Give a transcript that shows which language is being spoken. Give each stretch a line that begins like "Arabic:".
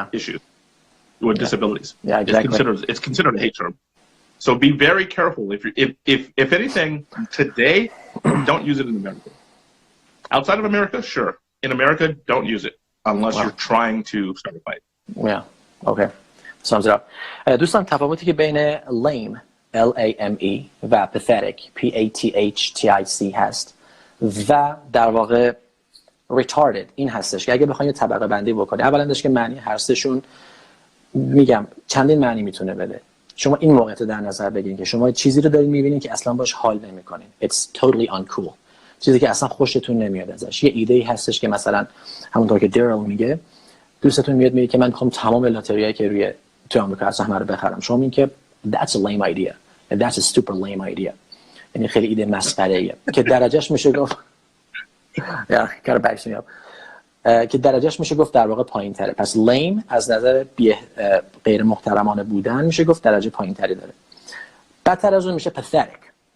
English: issues, with disabilities. Yeah, exactly. It's considered a hate term. So be very careful. If anything, today, don't use it in America. Outside of America, sure. In America, don't use it unless you're trying to start a fight. Yeah, okay. Sums it up.
Persian: دوستان تفاوتی که بین lame, L-A-M-E و pathetic, P-A-T-H-T-I-C هست و در واقع retarded این هستش که اگه بخوایم یه طبقه بندی بکنیم، اولندش که معنی هر سهشون میگم چندین معنی میتونه بده. شما این موقعیت در نظر بگیرید که شما چیزی رو دارین میبینید که اصلا باش حال نمیکنین.
English: It's totally uncool.
Persian: چیزی که اصلا خوشتون نمیاد ازش. یه ایده‌ای هستش که مثلا همونطور که دریل میگه دوستتون میگه که من میخوام تمام لاتریایی که تو آمریکا هست همه رو بخرم.
English: شما میگین که that's a lame idea. And that's a super lame idea.
Persian: یعنی خیلی ایده مسخره‌ایه که درجهش میشه گفت کار بکش میاد. که درجهش میشه گفت در واقع پایین‌تره. پس lame از نظر غیر محترمانه بودن میشه گفت درجه پایین‌تری داره. بدتر از اون میشه pathetic.